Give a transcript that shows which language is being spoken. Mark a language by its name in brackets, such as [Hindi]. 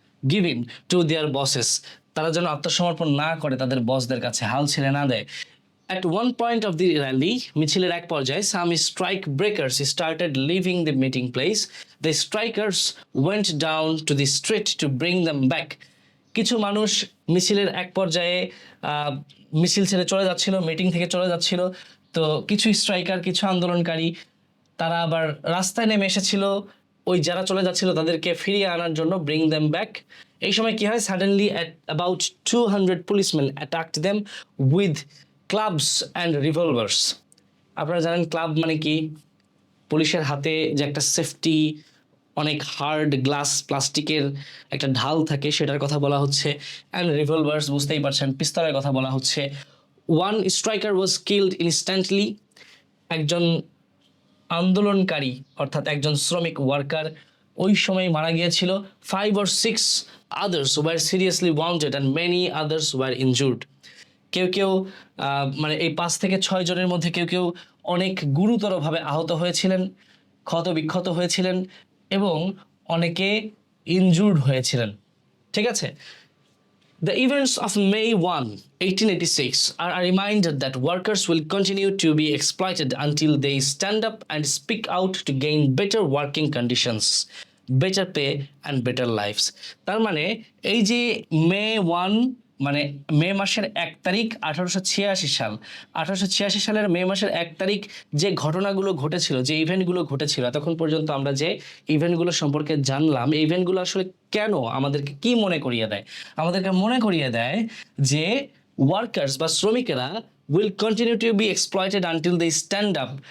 [English] give in to their bosses, [Bangla] তারা যেন আত্মসমর্পণ না করে তাদের বসদের কাছে, হাল ছেড়ে না দেয়। [English] At one point of the rally, [Bangla] মিছিলের এক পর্যায়ে [English] some strike breakers started leaving the meeting place. The strikers went down to the street to bring them back. [Bangla] কিছু মানুষ মিছিলের এক পর্যায়ে মিছিল ছেড়ে চলে যাচ্ছিল, মিটিং থেকে চলে যাচ্ছিল, তো কিছু স্ট্রাইকার, কিছু আন্দোলনকারী তারা আবার রাস্তায় নেমে এসেছিল ওই যারা চলে যাচ্ছিল তাদেরকে ফিরিয়ে আনার জন্য, [English] Bring them back. [Bangla] এই সময় কি হয়? [English] Suddenly about 200 policemen attacked them with clubs and revolvers. [Bangla] আপনারা জানেন ক্লাব মানে কি? পুলিশের হাতে যে একটা সেফটি, অনেক হার্ড গ্লাস প্লাস্টিকের একটা ঢাল থাকে, সেটার কথা বলা হচ্ছে। অ্যান্ড রিভলভার্স, বুঝতেই পারছেন, পিস্তলের কথা বলা হচ্ছে। [English] one striker was killed instantly, [Bangla] একজন আন্দোলনকারী অর্থাৎ একজন শ্রমিক ওয়ার্কার ওই সময় মারা গিয়েছিল। [English] 5 or 6 others were seriously wounded and many others were injured. [Bangla] কেউ কেউ মানে এই 5 থেকে 6 জনের মধ্যে কেউ কেউ অনেক গুরুতরভাবে আহত হয়েছিলেন, ক্ষত বিক্ষত হয়েছিলেন, এবং অনেকে ইনজুর্ড হয়েছিলেন, ঠিক আছে? [English] The events of May 1, 1886 are a reminder that workers will continue to be exploited until they stand up and speak out to gain better working conditions, better pay and better lives. [Bangla] তার মানে এই যে [English] May 1 [Bangla] মানে মে মাসের 1 তারিখ 1886 সাল, 1886 সালের মে মাসের 1 তারিখ যে ঘটনাগুলো ঘটেছিল, যে ইভেন্টগুলো ঘটেছিল, এতক্ষণ পর্যন্ত আমরা যে ইভেন্টগুলো সম্পর্কে জানলাম, এই ইভেন্টগুলো আসলে কেন আমাদেরকে কি মনে করিয়ে দেয়? আমাদেরকে মনে করিয়ে দেয় যে ওয়ার্কার্স বা শ্রমিকেরা [English] Will continue to be exploited until they stand up.